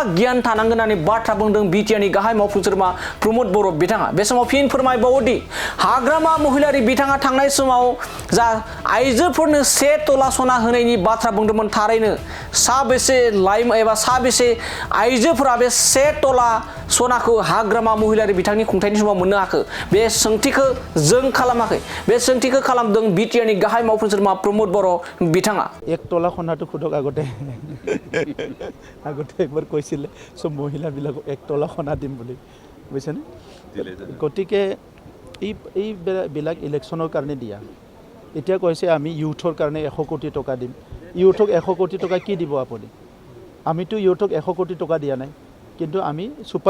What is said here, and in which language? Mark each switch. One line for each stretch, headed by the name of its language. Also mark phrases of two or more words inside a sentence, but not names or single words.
Bodo: गियान थानांगोन होननानै बाथ्रा बुंदों बिटिआरनि गाहाय मावफुं सोद्रोमा प्रमद बर' बिथाङा बे समाव फिन फोरमायबावोदि हाग्रामा महिलारि बिथाङा थांनाय समाव जा आइजोफोरनो 1 तला सना होनायनि बाथ्रा बुंदोंमोन थारैनो साबेसे लाइमोन एबा साबेसे आइजोफोरा बे 1 तला सनाखौ हाग्रामा महिलारि बिथांनि खुंथायनि समाव मोननो हाखो बे सोंथिखौ जों खालामाखै बे सोंथिखौ खालामदों बिटिआरनि गाहाय मावफुं सोद्रोमा प्रमद बर' बिथाङा
Assamese: 1 तला खनाটো खुদক আগতে একবাৰ কৈছিলে সব মহিলাবিলাকক 1 তলা খনা দিম বুলি বুজিছেনে গতিকে এই বিলাক ইলেকশ্যনৰ কাৰণে দিয়া এতিয়া কৈছে আমি ইউথৰ কাৰণে 100 কোটি টকা দিম ইউথক 100 কোটি টকা কি দিব আপুনি আমিতো ইউথক 100 কোটি টকা দিয়া নাই কিন্তু আমি সুপাৰ